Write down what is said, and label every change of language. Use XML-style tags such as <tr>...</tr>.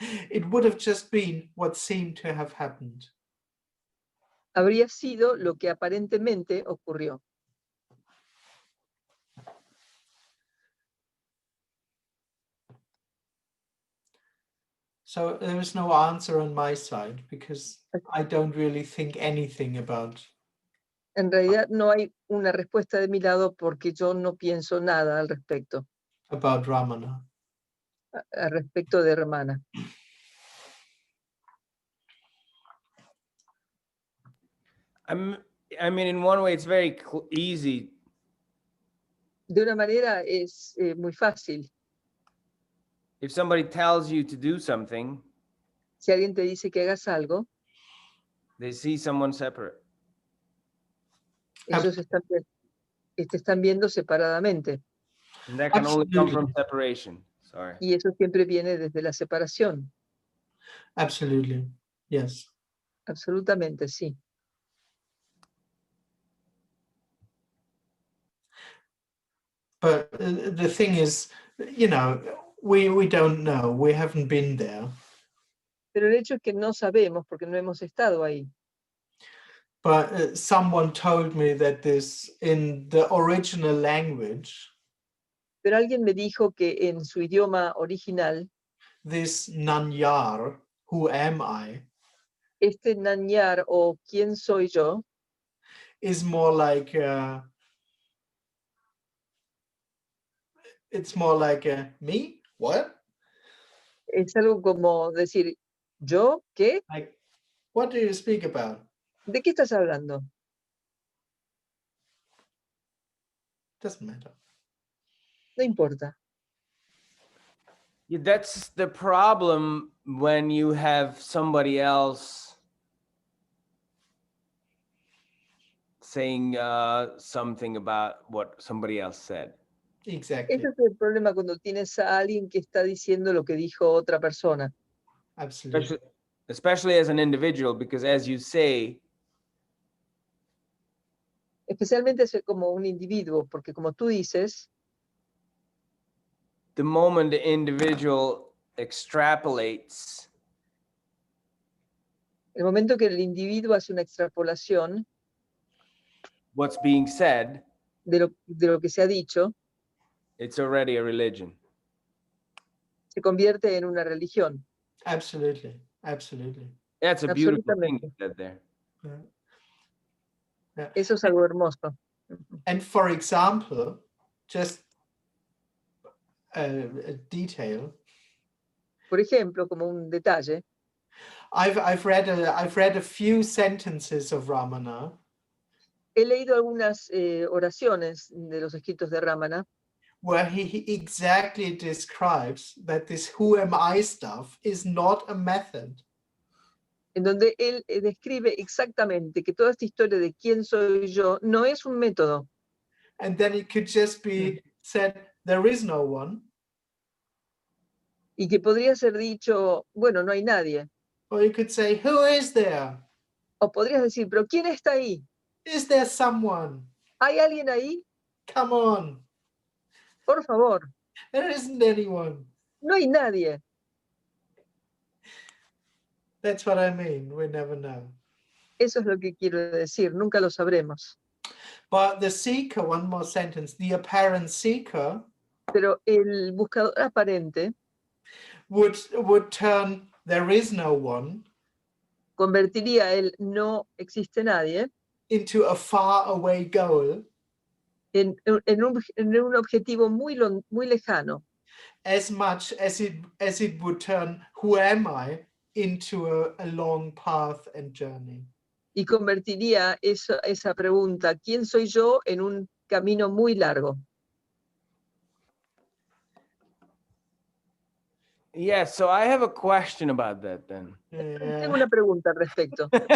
<en>It would have just been what seemed to have happened.</en> <es>Habría sido lo que aparentemente ocurrió.</es> <en>So there is no answer on my side because I don't really think anything about</en> <es>En realidad no hay una respuesta de mi lado porque yo no pienso nada al respecto</es> <en>Ramana.</en> <es>al respecto de Ramana.</es> <en>I mean, in one way, it's very easy.</en> <es>De una manera es muy fácil.</es> <en>If somebody tells you to do something,</en> <es>Si alguien te dice que hagas algo,</es> <en>they see someone separate.</en> <es>ellos te están viendo separadamente.</es> <en>And that can only come from Absolutely. separation. Sorry.</en> <es>Y eso siempre viene desde la separación.</es> <en>Absolutely. Yes.</en> <es>Absolutamente, sí.</es> <en>But the thing is, we don't know. We haven't been there.</en> <es>Pero el hecho es que no sabemos porque no hemos estado ahí.</es> <en>But someone told me that in the original language,</en> <es>Pero alguien me dijo que en su idioma original,</es> <en>this nanyar, who am I,</en> <es>este nanyar o quién soy yo,</es> <en>is more like it's more like me? What?</en> <es>es algo como decir, ¿Yo qué?</es> <en>Like, what do you speak about?</en> <es>¿De qué estás hablando?</es> <en>Doesn't matter.</en> <es>No importa.</es> <en>Yeah, that's the problem when you have somebody else saying something about what somebody else said. Exactly.</en> <es>Ese es el problema cuando tienes a alguien que está diciendo lo que dijo otra persona.</es> <en>Absolutely. Especially as an individual, because as you say,</en> <es>Especialmente como un individuo, porque como tú dices,</es> <en>the moment the individual extrapolates</en> <es>el momento que el individuo hace una extrapolación</es> <en>what's being said,</en> <es>de lo que se ha dicho,</es> <en>it's already a religion.</en> <es>se convierte en una religión.</es> <en>Absolutely. Absolutely. That's a beautiful thing</en> <es>Absolutamente.</es> <en>you said there. Yeah. Yeah.</en> <es>Eso es algo hermoso.</es> <en>And for example, just a detail.</en> <es>Por ejemplo, como un detalle,</es> <en>I've read a few sentences of Ramana</en> <es>he leído algunas oraciones de los escritos de Ramana</es> <en>where he exactly describes that this who am I stuff is not a method.</en> <es>en donde él describe exactamente que toda esta historia de quién soy yo no es un método.</es> <en>And then it could just be said, there is no one.</en> <es>Y que podría ser dicho, bueno, no hay nadie.</es> <en>Or you could say, who is there?</en> <es>O podrías decir, pero ¿quién está ahí?</es> <en>Is there someone?</en> <es>¿Hay alguien ahí?</es> <en>Come on.</en> <es>Por favor,</es> <en>There isn't anyone.</en> <es>no hay nadie.</es> <en>That's what I mean. We never know.</en> <es>Eso es lo que quiero decir, nunca lo sabremos.</es> <en>But the seeker, one more sentence, the apparent seeker</en> <es>Pero el buscador aparente</es> <en>would turn there is no one</en> <es>convertiría el no existe nadie</es> <en>into a far away goal</en> <es>en un objetivo muy lejano,</es> <en>as much as it would turn who am I into a long path and journey.</en> <es>y convertiría esa pregunta, ¿quién soy yo?, en un camino muy largo.</es> <en>Yeah, so I have a question about that then.</en> <es>Tengo una pregunta al respecto.</es>